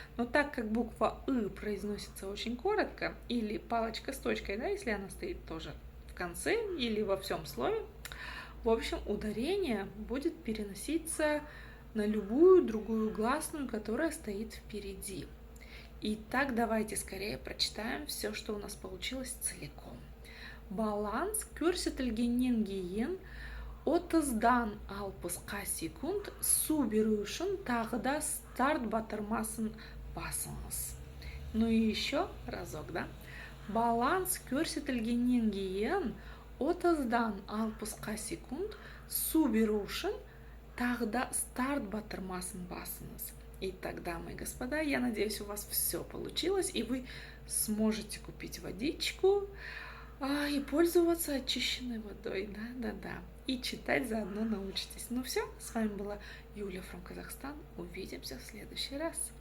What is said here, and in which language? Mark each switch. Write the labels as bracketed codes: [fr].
[ru] Но так как буква «ы» произносится очень коротко, или палочка с точкой, да, если она стоит тоже в конце или во всем слове, в общем, ударение будет переноситься на любую другую гласную, которая стоит впереди. Итак, давайте скорее прочитаем все, что у нас получилось целиком. [kk] Баланс көрсетілгеннен 30-дан 60-қа секунд су беру үшін тағы да старт батырмасын басыңыз. [ru] Ну и еще разок, да? [kk] Баланс көрсетілгеннен 30-дан 60-қа секунд су беру үшін тағы да старт батырмасын басыңыз. [ru] Итак, дамы и господа, я надеюсь, у вас все получилось, и вы сможете купить водичку и пользоваться очищенной водой, да. И читать заодно научитесь. Ну все, с вами была Юля from Казахстан. Увидимся в следующий раз.